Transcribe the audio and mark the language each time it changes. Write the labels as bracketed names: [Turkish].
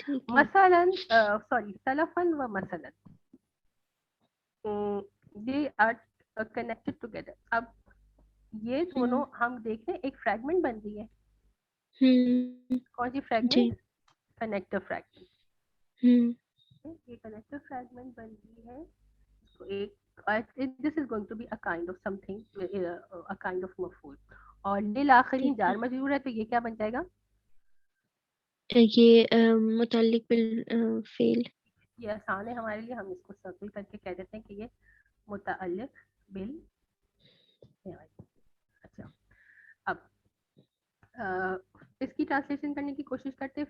[Arabic] مثلا سوری سلفا و مثلا [English] they are connected together. [Urdu] اب یہ دونوں ہم دیکھ رہے ہیں ایک فریگمنٹ بن رہی ہے. کون سی فریگمنٹ؟ Connective fragment. یہ کنیکٹو فریگمنٹ بن رہی ہے. اس کو ایک [English] this is going to be a kind of something, a kind of مفعول. [Urdu] اور للآخرین جار مجرور ہے, تو یہ کیا بن جائے گا؟ یہ متعلق بالفعل. یہ آسان ہے ہمارے لیے, ہم اس کو سرکل کر کے کہہ دیتے ہیں کہ یہ متعلق بال. اچھا اب اس کی ٹرانسلیشن کرنے کی کوشش کرتے.